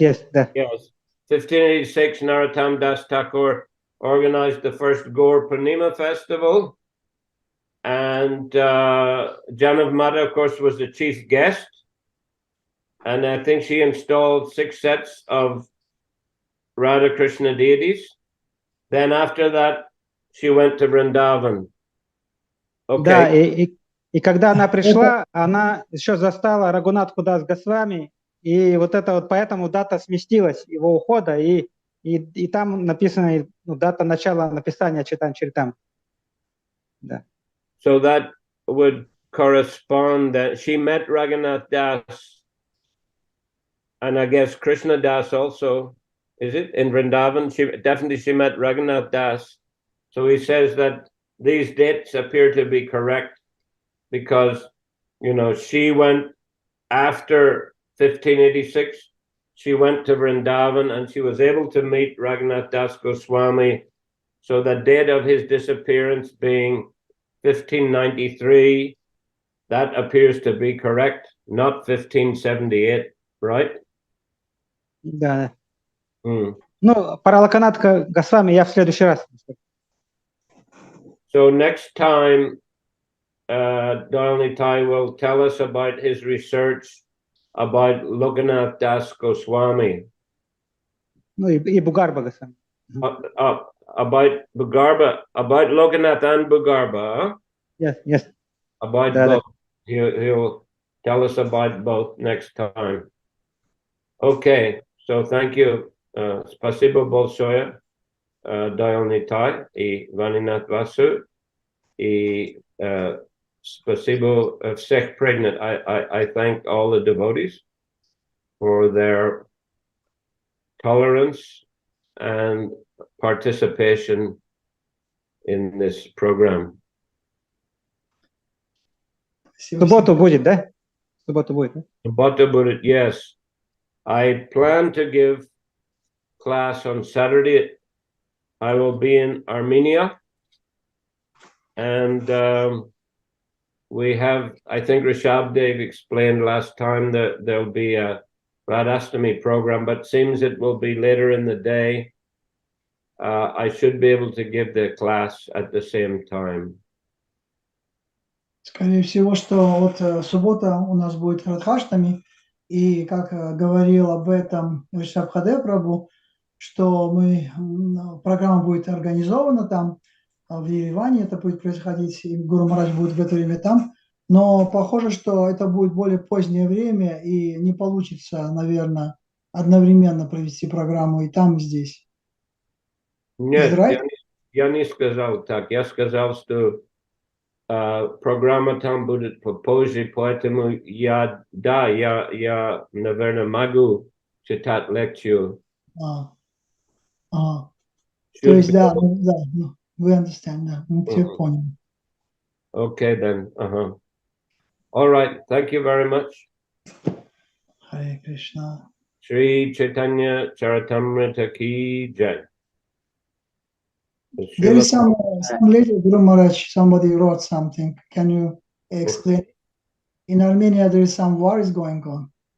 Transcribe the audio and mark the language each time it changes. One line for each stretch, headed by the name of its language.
English: Yes, 1586, Narottam Das Thakur organized the first Gaur Purnima festival, and Janav Mata, of course, was the chief guest, and I think she installed 6 sets of Radha Krishna deities. Then after that, she went to Vrindavan. Okay.
Russian: Да, и когда она пришла, она еще застала Рагунатху Дас Госвами, и вот это вот поэтому дата сместилась его ухода, и там написана дата начала написания Чайтаньи Чаритамриты. Да.
English: So that would correspond that she met Raghunath Das, and I guess Krishna Das also, is it, in Vrindavan? She met Raghunath Das. So he says that these dates appear to be correct because, she went after 1586. She went to Vrindavan and she was able to meet Raghunath Das Goswami. So the date of his disappearance being 1593, that appears to be correct, not 1578, right?
Russian: Да. Про Локанатха Госвами я в следующий раз.
English: So next time, Doyle Nitai will tell us about his research about Lokanath Das Goswami.
Russian: И Бугарба Госвами.
English: About Lokanath and Bhugarba. Yes. About both. He'll tell us about both next time. Okay, so thank you.
Russian: Спасибо большое,
English: Doyle Nitai и Vaninath Vasu.
Russian: И спасибо всех преданных.
English: I thank all the devotees for their tolerance and participation in this program.
Russian: Субботу будет, да? Субботу будет, да? Subбота будет,
English: yes. I plan to give class on Saturday. I will be in Armenia. And we have, I think Rishabdev explained last time that there'll be a Radhastami program, but seems it will be later in the day. I should be able to give the class at the same time.
Russian: Скорее всего, что вот суббота у нас будет Радхаштами, и как говорил об этом Харе Прабху, что программа будет организована там, в Ереване это будет происходить, и Гуру Махарадж будет в это время там, но похоже, что это будет более позднее время, и не получится, наверное, одновременно провести программу и там, и здесь. Нет, я не сказал так. Я сказал, что программа там будет попозже, поэтому я, наверное, могу читать лекцию. То есть, да, вы
English: understand,
Russian: да, мы все поняли.
English: Okay, then. All right, thank you very much.
Russian: Харе Кришна.
Hindi: Shri Chaitanya Charitamrita ki jai.
English: There is some later, Guru Maharaj, somebody wrote something. Can you explain? In Armenia, there is some war is going on.